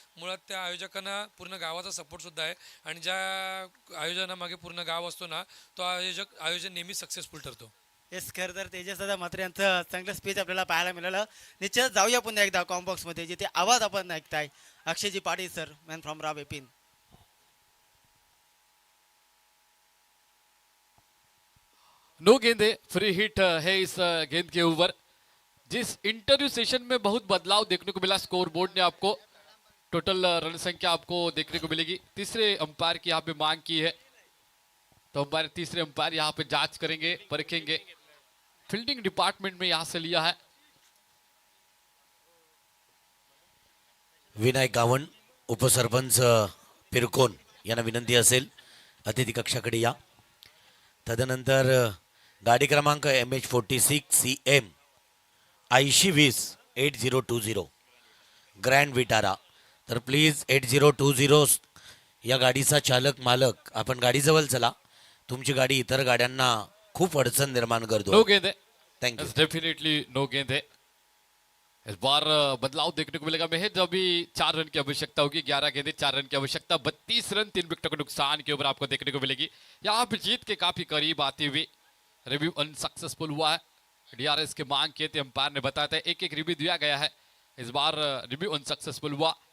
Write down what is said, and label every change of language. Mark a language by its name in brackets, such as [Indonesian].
[Marathi] मुळात त्या आयोजकांना पूर्ण गावाचा सपोर्टसुद्धा आहे आणि ज्या आयोजनामागे पूर्ण गाव असतो ना, तो आयोजन नेहमीच सक्सेसफुल ठरतो। येस, खरं तर तेजस दादा म्हात्रे यांचं चांगलं स्पीच आपल्याला पाहायला मिळालं। निश्चित जाऊया पुन्हा एकदा कॉम्बॉक्समध्ये, जिथे आवाज आपण ऐकताय अक्षयजी Patil sir, man from Rao एपिन। [Hindi] No गेंदे, फ्री हिट है इस गेंद के ऊपर। जिस इंटरव्यू सेशन में बहुत बदलाव देखने को मिला स्कोर बोर्ड ने आपको, टोटल रन संख्या आपको देखने को मिलेगी। तीसरे अंपायर की यहाँ पे मांग की है, तो अंपायर तीसरे अंपायर यहाँ पे जांच करेंगे, परखेंगे। फील्डिंग डिपार्टमेंट में यहाँ से लिया है। [Marathi] विनायक गावण उपसरपंच पिरकोन यांना विनंती असेल अतिथी कक्षाकडे या. तदनंतर गाडी क्रमांक MH46CM 8020 8020 ग्रँड विटारा. तर प्लीज 8020 या गाडीचा चालक मालक आपण गाडीजवळ चला. तुमची गाडी इतर गाड्यांना खूप अडचण निर्माण [English] नो [Marathi] करतो. [Hindi] गेंद है, [English] Thank you. [Hindi] डेफिनेटली नो गेंद है. इस बार बदलाव देखने को मिलेगा महज. अभी 4 रन की आवश्यकता होगी. 11 गेंदे 4 रन की आवश्यकता. 32 रन 3 विकेटों के नुकसान के ऊपर आपको देखने को मिलेगी. यहाँ पे जीत के काफी करीब आते हुए रिव्यू अनसक्सेसफुल हुआ है. DRS के मांग किए थे, अंपायर ने बताया था एक रिव्यू दिया गया है. इस बार रिव्यू अनसक्सेसफुल हुआ.